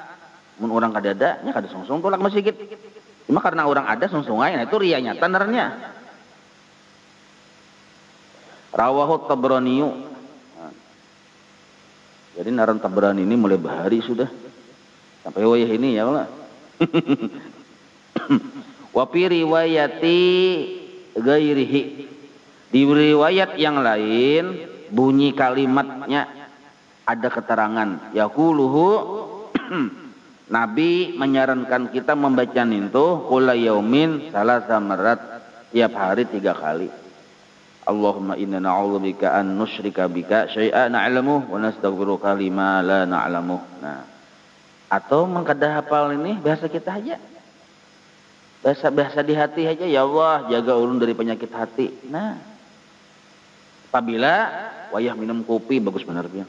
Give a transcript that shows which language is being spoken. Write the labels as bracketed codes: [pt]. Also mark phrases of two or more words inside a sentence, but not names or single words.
[bjn] Mun orang kada ada, nya kada sungsung tolak masjid. Cuma karena orang ada sungsung aja, nah itu riya nyata narnya. [ar] رواه طبراني. [bjn] Nah, jadi naran Tabrani ini mulai bahari sudah. Sampai wayah ini [ar] يا الله. وفي رواية غيره. [id] Di riwayat yang lain bunyi kalimatnya ada keterangan yaquluhu Nabi menyarankan kita membaca itu [ar] كل يوم ثلاث مرات, [id] tiap hari 3 kali. [ar] اللهم إنا نعوذ بك أن نشرك بك شيئا نعلمه ونستغفرك لما لا نعلمه. [bjn] Nah, atau mengkadah hafal ini bahasa kita aja. Bahasa di hati aja, [ar] يا الله [bjn] jaga ulun dari penyakit hati. Nah, apabila wayah minum kopi bagus benar dia.